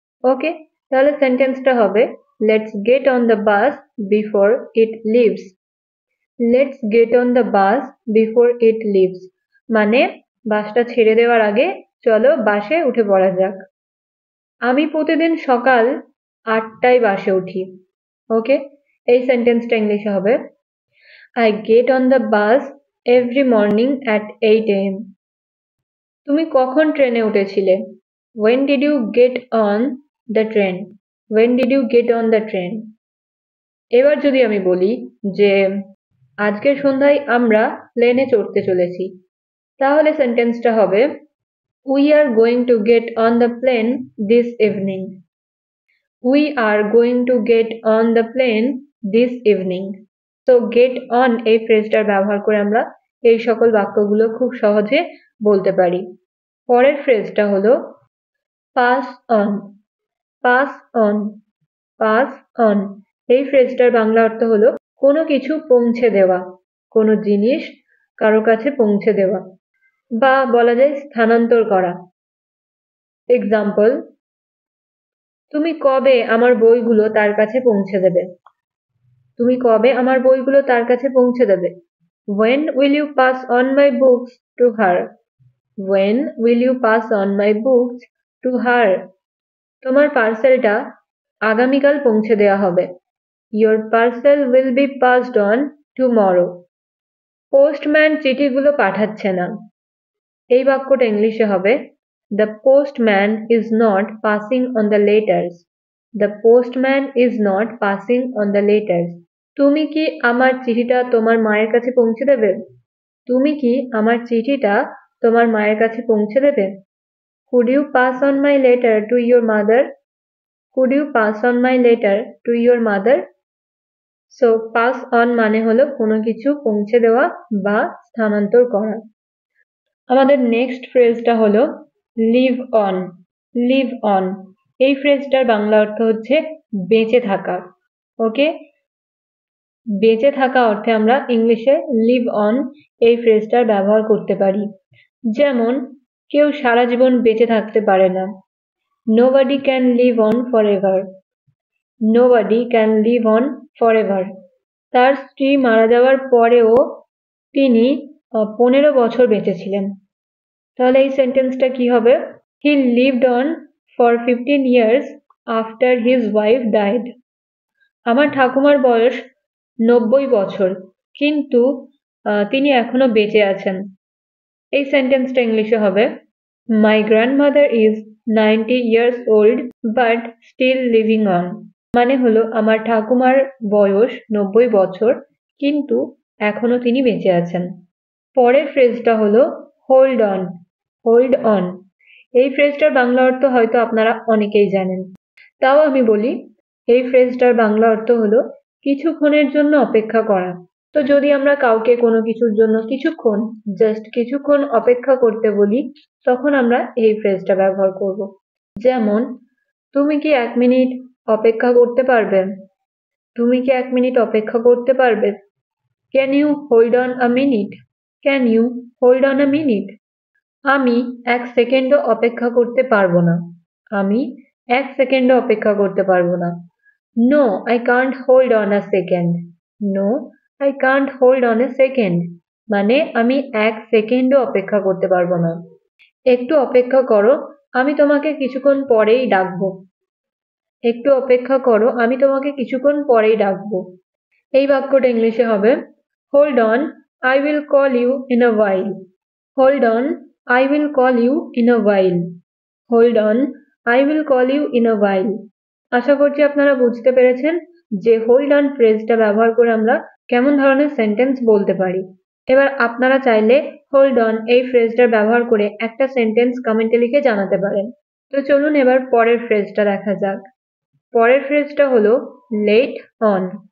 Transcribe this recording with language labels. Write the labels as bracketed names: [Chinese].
[Bangla] ওকে, তাহলে সেন্টেন্সটা হবে [English] let's get on the bus before it leaves, let's get on the bus before it leaves [Bangla] মানে বাসটা ছেড়ে দেওয়ার আগে চলো বাসে উঠে পড়া যাক। আমি প্রতিদিন সকাল 8টায় বাসে উঠি। ওকে, এই সেন্টেন্সটা ইংলিশে হবে [English] I get on the bus every morning at 8 a.m. [Bangla] তুমি কখন ট্রেনে উঠেছিলে? [English] When did you get on the train? When did you get on the train? [Bangla] এবার যদি আমি বলি যে আজকে সন্ধ্যায় আমরা প্লেনে চড়তে চলেছি, তাহলে সেন্টেন্সটা হবে [English] We are going to get on the plane this evening. We are going to get on the plane this evening. [Bangla] তো গেট অন এই ফ্রেজটার ব্যবহার করে আমরা এই সকল বাক্যগুলো খুব সহজে বলতে পারি। পরের ফ্রেজটা হলো pass on. Pass on, pass on এই ফ্রেজটার বাংলা অর্থ হলো কোনো কিছু পৌঁছে দেওয়া, কোনো জিনিস কারো কাছে পৌঁছে দেওয়া, বা বলা যায় স্থানান্তর করা। এক্সাম্পল, তুমি কবে আমার বইগুলো তার কাছে পৌঁছে দেবে? তুমি কবে আমার বইগুলো তার কাছে পৌঁছে দেবে? [English] When will you pass on my books to her? When will you pass on my books to her? [Bangla] তোমার পার্সেলটা আগামীকাল পৌঁছে দেওয়া হবে। [English] Your parcel will be passed on tomorrow. [Bangla] Postman চিঠিগুলো পাঠাচ্ছে না। এই বাক্যটা ইংলিশে হবে [English] The postman is not passing on the letters. The postman is not passing on the letters. [Bangla] তুমি কি আমার চিঠিটা তোমার মায়ের কাছে পৌঁছে দেবে? তুমি কি আমার চিঠিটা তোমার মায়ের কাছে পৌঁছে দেবে? [English] Could you pass on my letter to your mother? Could you pass on my letter to your mother? [Bangla] So pass on মানে হলো কোনো কিছু পৌঁছে দেওয়া বা স্থানান্তর করা। আমাদের নেক্সট ফ্রেজটা হলো লিভ অন। লিভ অন এই ফ্রেজটার বাংলা অর্থ হচ্ছে বেঁচে থাকা। ওকে, বেঁচে থাকা অর্থে আমরা ইংলিশে লিভ অন এই ফ্রেজটার ব্যবহার করতে পারি। যেমন, কেউ সারা জীবন বেঁচে থাকতে পারে না। [English] Nobody can live on forever. Nobody can live on forever. [Bangla] তার স্ত্রী মারা যাওয়ার পরেও তিনি 15 বছর বেঁচে ছিলেন। তাহলে এই সেন্টেন্সটা কি হবে? [English] He lived on for 15 years after his wife died. [Bangla] আমার ঠাকুমার বয়স 90 বছর, কিন্তু তিনি এখনো বেঁচে আছেন। এই সেন্টেন্সটা ইংলিশে হবে [English] My grandmother is 90 years old but still living on. [Bangla] মানে হলো আমার ঠাকুমার বয়স 90 বছর, কিন্তু এখনো তিনি বেঁচে আছেন। পরের ফ্রেজটা হলো হোল্ড অন। হোল্ড অন এই ফ্রেজটার বাংলা অর্থ হয়তো আপনারা অনেকেই জানেন, তাও আমি বলি এই ফ্রেজটার বাংলা অর্থ হলো কিছুক্ষণের জন্য অপেক্ষা করা। তো যদি আমরা কাউকে কোনো কিছুর জন্য কিছুক্ষণ, জাস্ট কিছুক্ষণ অপেক্ষা করতে বলি, তখন আমরা এই ফ্রেজটা ব্যবহার করব। যেমন, তুমি কি 1 মিনিট অপেক্ষা করতে পারবে? তুমি কি 1 মিনিট অপেক্ষা করতে পারবে? [English] Can you hold on a minute? Can you hold on a minute? [Bangla] আমি 1 সেকেন্ডও অপেক্ষা করতে পারবো না। আমি 1 সেকেন্ডও অপেক্ষা করতে পারবো না। [English] No, I can't hold on a second. No, I can't hold on a second. [Bangla] মানে আমি 1 সেকেন্ডও অপেক্ষা করতে পারবো না। একটু অপেক্ষা করো, আমি তোমাকে কিছুক্ষণ পরেই ডাকবো। একটু অপেক্ষা করো, আমি তোমাকে কিছুক্ষণ পরেই ডাকবো। এই বাক্যটা ইংলিশে হবে [English] Hold on, I will call you in a while. Hold on, I will call you in a while. Hold on, I will call you in a while. [Bangla] আশা করছি আপনারা বুঝতে পেরেছেন যে হোল্ড অন ফ্রেজটা ব্যবহার করে আমরা কেমন ধরনের সেন্টেন্স বলতে পারি। এবার আপনারা চাইলে হোল্ড অন এই ফ্রেজটার ব্যবহার করে একটা সেন্টেন্স কমেন্টে লিখে জানাতে পারেন। তো চলুন এবার পরের ফ্রেজটা দেখা যাক। পরের ফ্রেজটা হলো লেট অন।